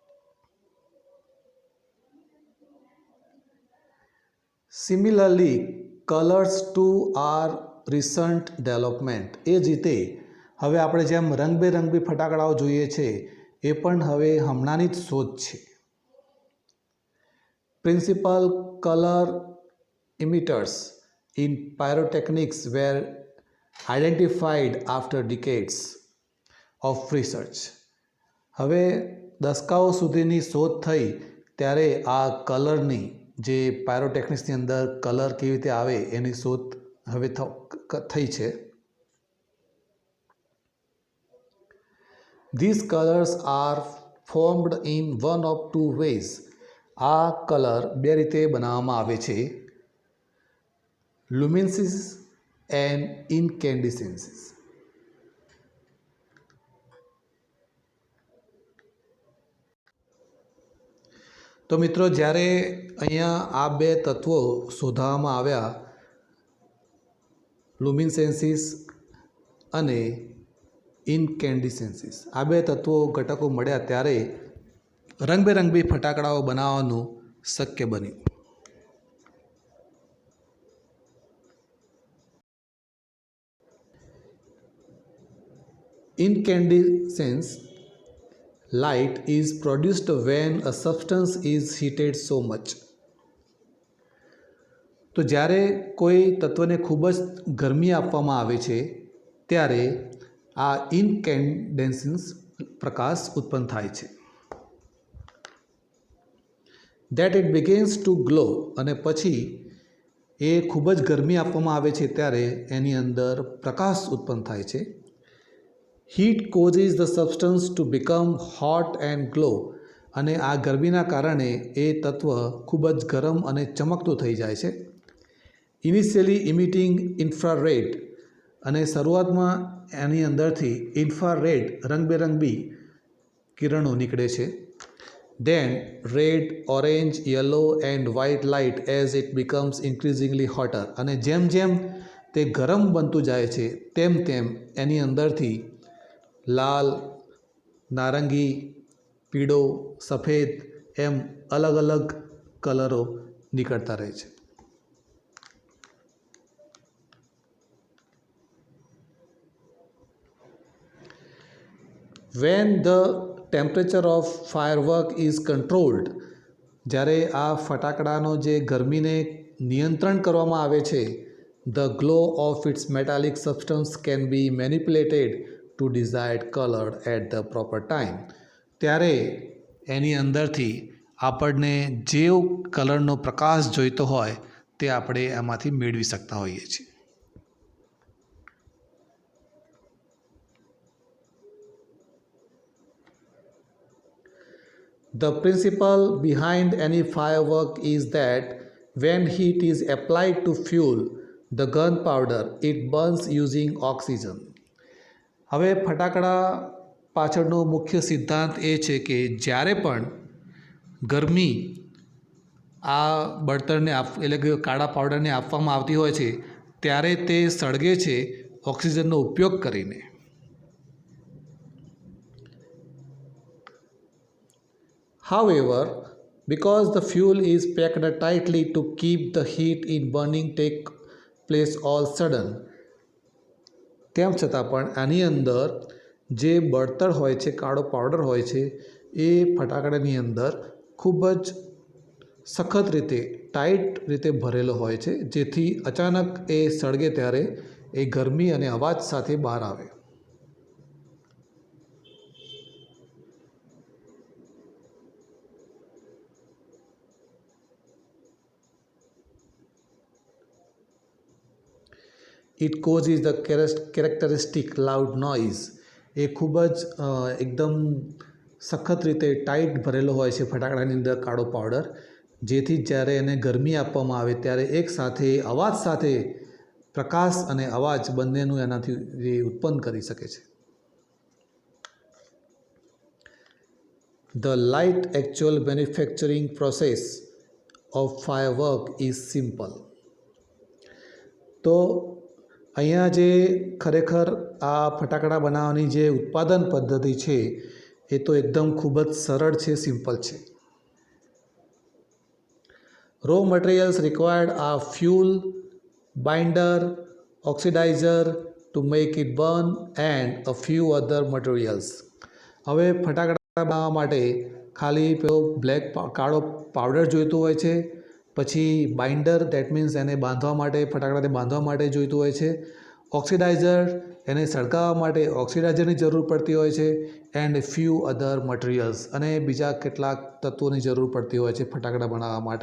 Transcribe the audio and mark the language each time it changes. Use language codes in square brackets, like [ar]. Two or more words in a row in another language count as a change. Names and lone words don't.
[en] Similarly, colors too are recent development. [gu] એ જ રીતે હવે આપણે જેમ રંગબેરંગી ફટાકડાઓ જોઈએ છે એ પણ હવે હમણાંની જ શોધ છે. [en] principal color emitters in pyrotechnics were identified after decades of research. [gu] હવે દસકાઓ સુધીની શોધ થઈ ત્યારે આ કલરની જે પાયરોટેકનિક્સની અંદર કલર કેવી રીતે આવે એની શોધ હવે થઈ છે. [en] These colors are formed in one of two ways. [gu] આ કલર બે રીતે બનાવવામાં આવે છે, [en] luminescence and incandescence. [gu] તો મિત્રો, જ્યારે અહીંયા આ બે તત્વો શોધવામાં આવ્યા, લુમિનેસન્સ અને ઇન્કેન્ડિસન્સ, આ બે તત્વો ઘટકો મળ્યા ત્યારે રંગબેરંગી ફટાકડાઓ બનાવવાનું શક્ય બન્યું. [en] Incandescence light is produced when a substance is heated so much. [gu] તો જ્યારે કોઈ તત્વને ખૂબ જ ગરમી આપવામાં આવે છે ત્યારે આ ઇન્કેન્ડેસન્સ પ્રકાશ ઉત્પન્ન થાય છે. [en] That it begins to glow, [gu] અને પછી એ ખૂબ જ ગરમી આપવામાં આવે છે ત્યારે એની અંદર પ્રકાશ ઉત્પન્ન થાય છે. [en] Heat causes the substance to become hot and glow. [gu] અને આ ગરમીના કારણે એ તત્વ ખૂબ જ ગરમ અને ચમકતું થઈ જાય છે. [en] initially emitting infrared, [gu] અને શરૂઆતમાં એની અંદરથી ઇન્ફ્રારેડ રંગબેરંગી કિરણો નીકળે છે. [en] Then red, orange, yellow and white light as it becomes increasingly hotter. [gu] અને જેમ જેમ તે ગરમ બનતું જાય છે તેમ તેમ એની અંદરથી લાલ, નારંગી, પીળો, સફેદ એમ અલગ અલગ કલરો નીકળતા રહે છે. [en] When the temperature of firework is controlled, [gu] જ્યારે આ ફટાકડાનો જે ગરમીને નિયંત્રણ કરવામાં આવે છે, [en] the glow of its metallic substance can be manipulated to desired color at the proper time. [gu] ત્યારે એની અંદરથી આપણને જે કલરનો પ્રકાશ જોઈતો હોય તે આપણે એમાંથી મેળવી શકતા હોઈએ છીએ. [en] The principle behind any firework is that when heat is applied to fuel the gunpowder, it burns using oxygen. [gu] હવે ફટાકડા પાછળનો મુખ્ય સિદ્ધાંત એ છે કે જ્યારે પણ ગરમી આ બળતણને એટલે કે કાળા પાવડરને આપવામાં આવતી હોય છે ત્યારે તે સળગે છે ઓક્સિજનનો ઉપયોગ કરીને. [en] However, because the fuel is packed tightly to keep the heat in burning take place all sudden, [gu] તેમ છતાં પણ આની અંદર જે બળતણ હોય છે, કાળો પાવડર હોય છે, એ ફટાકડાની અંદર ખૂબ જ સખત રીતે ટાઈટ રીતે ભરેલો હોય છે, જેથી અચાનક એ સળગે ત્યારે એ ગરમી અને અવાજ સાથે બહાર આવે. [en] It causes the characteristic loud noise. [gu] એ ખૂબ જ એકદમ સખત રીતે ટાઈટ ભરેલો હોય છે ફટાકડાની અંદર કાળો પાવડર, જેથી જ્યારે એને ગરમી આપવામાં આવે ત્યારે એક સાથે અવાજ સાથે પ્રકાશ અને અવાજ બંનેનું એનાથી ઉત્પન્ન કરી શકે છે. [en] The light actual manufacturing process of firework is simple. [gu] તો અહીંયા જે ખરેખર આ ફટાકડા બનાવવાની જે ઉત્પાદન પદ્ધતિ છે એ તો એકદમ ખૂબ જ સરળ છે, સિમ્પલ છે. [en] Raw materials required are fuel, binder, oxidizer to make it burn and a few other materials. [gu] હવે ફટાકડા બનાવવા માટે ખાલી પેલો કાળો પાવડર જોઈતો હોય છે, પછી [en] binder that means [gu] એને બાંધવા માટે ફટાકડાને બાંધવા માટે જોઈતું હોય છે, ઓક્સિડાઇઝર એને સળગાવવા માટે ઓક્સિડાઇઝરની જરૂર પડતી હોય છે, [en] and few other materials [gu] અને બીજા કેટલાક તત્વોની જરૂર પડતી હોય છે ફટાકડા બનાવવા માટે.